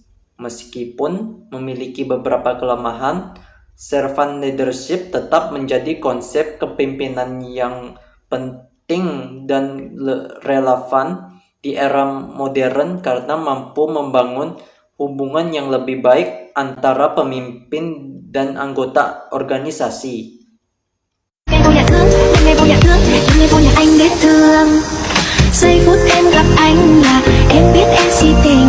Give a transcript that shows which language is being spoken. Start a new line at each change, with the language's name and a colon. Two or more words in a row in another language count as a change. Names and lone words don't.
Indonesian: Meskipun memiliki beberapa kelemahan,
English: servant leadership
Indonesian: tetap menjadi konsep kepemimpinan yang penting dan relevan di era modern karena mampu membangun hubungan yang lebih baik antara pemimpin dan anggota organisasi.
Vietnamese: Em vô nhà thương, em vô nhà thương, em vô nhà anh để thương. Giây phút em gặp anh là em biết em xin